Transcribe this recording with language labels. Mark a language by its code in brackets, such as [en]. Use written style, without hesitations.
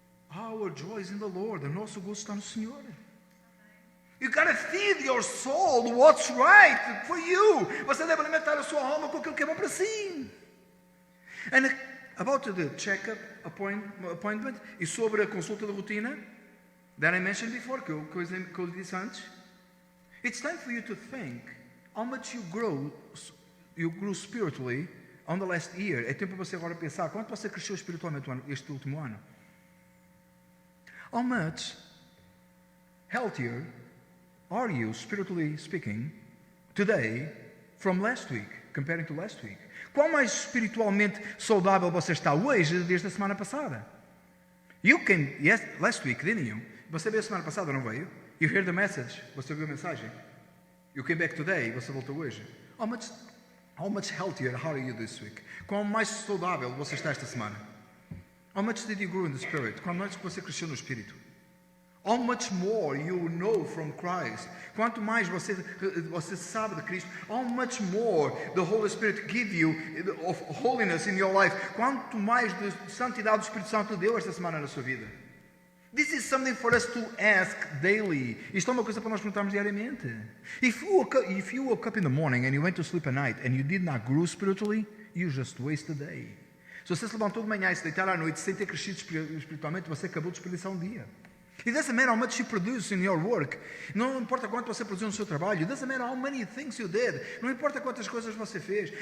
[en] Our joy is in the Lord. [pt] O nosso gozo está no Senhor. [en] You gotta feed your soul what's right for you. [pt] Você deve alimentar a sua alma com aquilo que é bom para si. [en] And about the check-up appointment, [pt] e sobre a consulta de rotina, [en] that I mentioned before, [pt] que eu disse antes, [en] it's time for you to think how much you grew spiritually on the last year. [pt] É tempo para você agora pensar quanto você cresceu espiritualmente este último ano. [en] How much healthier are you, spiritually speaking, today from last week, comparing to last week? [pt] Quão mais espiritualmente saudável você está hoje desde a semana passada? [en] You came last week, didn't you? [pt] Você veio a semana passada, não veio? [en] You heard the message? [pt] Você ouviu a mensagem? [en] You came back today? [pt] Você voltou hoje? [en] How much healthier are you this week? [pt] Quão mais saudável você está esta semana? [en] How much did you grow in the spirit? [pt] Quão mais você cresceu no espírito? [en] How much more you know from Christ? [pt] Quanto mais você sabe de Cristo, [en] how much more the Holy Spirit give you of holiness in your life? [pt] Quanto mais de santidade o Espírito Santo deu esta semana na sua vida? [en] This is something for us to ask daily. [pt] Isto é uma coisa para nós perguntarmos diariamente. [en] If you woke up in the morning and you went to sleep at night and you did not grow spiritually, you just wasted a day. [pt] Se você se levantou de manhã e se deitar à noite sem ter crescido espiritualmente, você acabou de desperdiçar um dia. [en] It doesn't matter how much you produce in your work. [pt] Não importa quanto você produziu no seu trabalho. [en] It doesn't matter how many things you did. [pt] Não importa quantas coisas você fez.